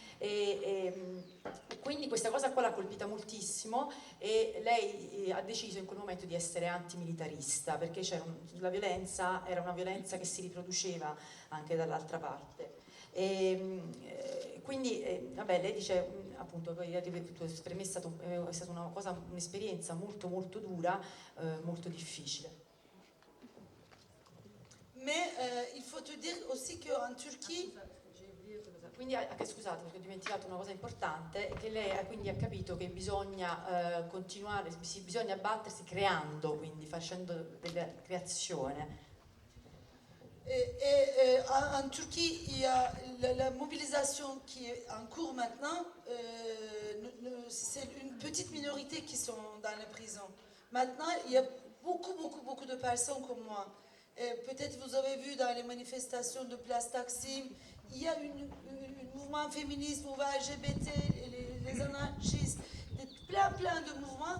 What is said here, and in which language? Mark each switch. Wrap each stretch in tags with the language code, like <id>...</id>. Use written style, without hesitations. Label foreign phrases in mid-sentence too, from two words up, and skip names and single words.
<it>Quindi questa cosa qua l'ha colpita moltissimo e lei ha deciso in quel momento di essere antimilitarista, perché la violenza era una violenza che si riproduceva anche dall'altra parte. Quindi vabbè, lei dice appunto per me è stata un'esperienza molto dura, molto difficile.</it> <fr>Mais il faut te dire aussi qu'en Turchie</fr> <it>quindi scusate perché ho dimenticato una cosa importante, che lei quindi ha capito che bisogna continuare, bisogna battersi creando, quindi facendo della creazione.</it> <fr>En Turquie, il y a la mobilisation qui est en cours maintenant. C'est une petite minorité qui sont dans les prisons. Maintenant, il y a beaucoup de personnes comme moi. Peut-être vous avez vu dans les manifestations de Place Taksim, il y a un mouvement féministe, mouvement LGBT, les anarchistes, plein de mouvements.</fr>